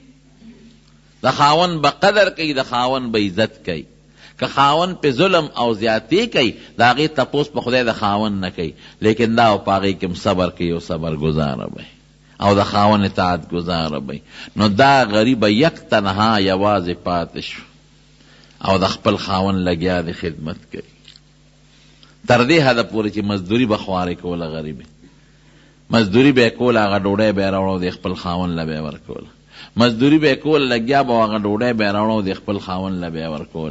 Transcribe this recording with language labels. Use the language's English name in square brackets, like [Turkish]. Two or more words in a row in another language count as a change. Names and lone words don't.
[Pashto] د خاوند به قدر کوي، د خاوند به عزت کوي. که خاوند په ظلم او زیاتی کوي د هغې تپوس په خدای د خاوند نه کوي، لیکن دا په هغې کې صبر کوي او صبر گزاره به او د خاوند اطاعت گزاره به. نو دا غریبه یک تنها یوازې پاتې شو او د خپل خاوند لګیا د خدمت کوي تر دې حده پورې چې مزدوري به خوارې کوله. غریبې مزدوري به یې کوله، هغه ډوډۍ به یې راوړه د خپل خاوند له به یې ورکوله. مزدوری به کول لګیا به هغه ډوډۍ به یې راوړه د خپل خاوند له به یې ورکوله.